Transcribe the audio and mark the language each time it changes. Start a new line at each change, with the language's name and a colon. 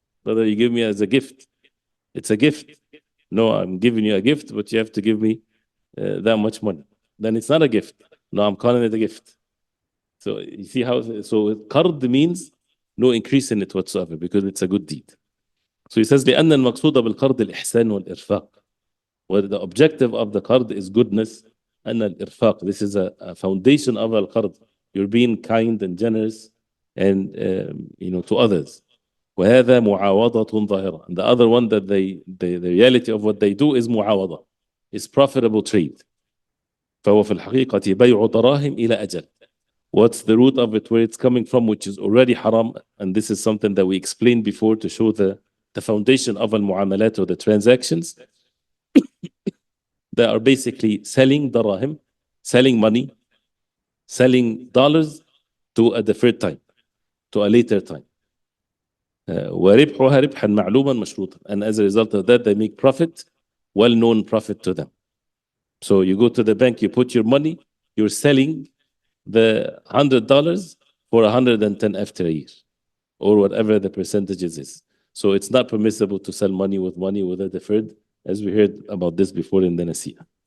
English: Whether you give me as a gift, it's a gift. No, I'm giving you a gift, but you have to give me that much money. Then it's not a gift. No, I'm calling it a gift. So you see how, so qard means no increase in it whatsoever because it's a good deed.
Arabic: So he says, لأن المقصود بالقرض الإحسان والإرفاق.
English: Where the objective of the qard is goodness, and al-irfaq. This is a foundation of al-qard. You're being kind and generous and to others.
Arabic: وهذا معاوضة ظاهرة.
English: And the other one that the reality of what they do is معاوضة, is profitable trade.
Arabic: فهو في الحقيقة بيع دراهم إلى أجل.
English: What's the root of it, where it's coming from, which is already haram, and this is something that we explained before to show the foundation of al-muamalat or the transactions. They are basically selling darahim, selling money, selling dollars to a deferred time, to a later time.
Arabic: وربحها ربحا معلوما مشروطا.
English: And as a result of that, they make profit, well-known profit to them. So you go to the bank, you put your money, you're selling the $100 for 110 after a year, or whatever the percentages is. So it's not permissible to sell money with a deferred, as we heard about this before in the Nasi'ah.